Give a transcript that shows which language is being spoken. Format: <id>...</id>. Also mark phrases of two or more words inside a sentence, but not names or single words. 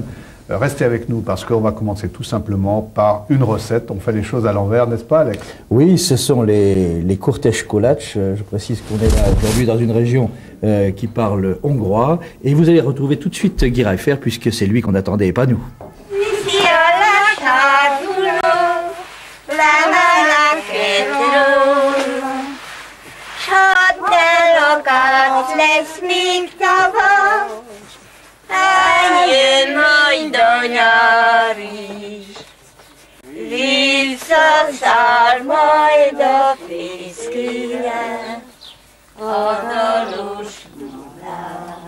<fr>Restez avec nous parce qu'on va commencer tout simplement par une recette. On fait les choses à l'envers, n'est-ce pas, Alex? Oui, ce sont les kurtes kolacs. Je précise qu'on est là aujourd'hui dans une région qui parle hongrois. Et vous allez retrouver tout de suite Guy Reifer, puisque c'est lui qu'on attendait et pas nous.</fr> <hu>Jön majd a nyár is, visszaszáll majd a fészkére, a dalos madár.</hu>